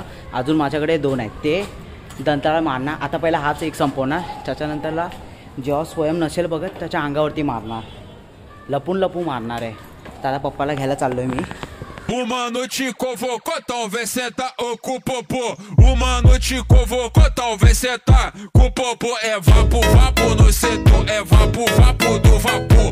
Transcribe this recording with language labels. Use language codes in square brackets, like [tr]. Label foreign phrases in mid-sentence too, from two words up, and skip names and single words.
[mr] अजून माझ्याकडे 2 आहेत. ते दंताला मारणार. आता पहिला हाच एक संपवणार. त्याच्यानंतरला जेव्हा स्वयं नसेल बघत त्याच्या अंगावरती मारणार. लपून मारणार आहे. तर आता पप्पाला घ्यायला चाललोय मी. [pt] Uma noite convocou, talvez senta com o popô. Uma noite convocou, talvez senta com o popô. É vapo no setor, é vapo do vapor.